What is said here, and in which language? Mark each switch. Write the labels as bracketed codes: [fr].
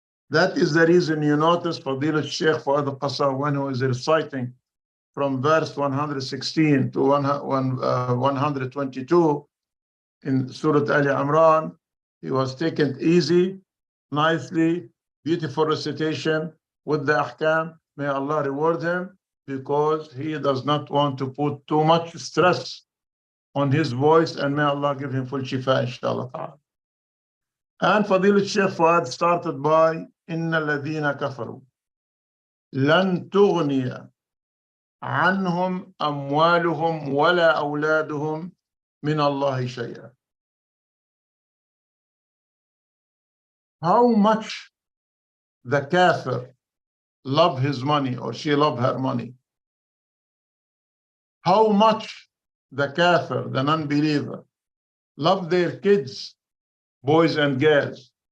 [en] That is the reason you notice Fadil al-Sheikh Fuad al-Qassas, when he was reciting from verse 116 to 122 in Surah Ali Imran, he was taken easy, nicely, beautiful recitation with the ahkam. May Allah reward him, because he does not want to put too much stress on his voice, and may Allah give him full shifa, inshallah ta'ala. And Fadil al-Sheikh Fuad started by [ar] إن الذين كفروا لن تغني عنهم أموالهم ولا أولادهم من الله شيئا. [en] How much the kafir love his money or she love her money. How much the kafir, the non-believer, love their kids, boys and girls.